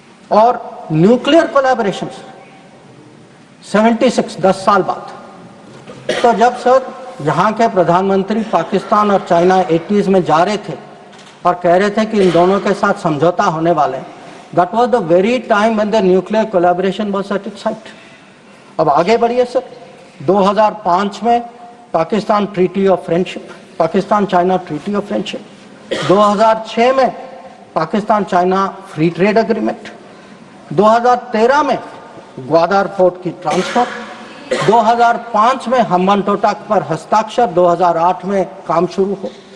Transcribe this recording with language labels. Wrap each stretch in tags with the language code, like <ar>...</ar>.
<hi>और nuclear collaboration 76, 10 साल बाद। तो जब सर यहाँ के प्रधानमंत्री पाकिस्तान और चाइना 80s में जा रहे थे और कह रहे थे कि इन दोनों के साथ समझौता होने वाले हैं,</hi> <en>That was the very time when the nuclear collaboration was at its height.</en> <hi>अब आगे बढ़िए सर, 2005 में Pakistan treaty of friendship, Pakistan China treaty of friendship, 2006 में Pakistan China free trade agreement, 2013 में ग्वादर पोर्ट की ट्रांसफर, 2005 में हम्बन टोटा पर हस्ताक्षर, 2008 में काम शुरू हो।</hi>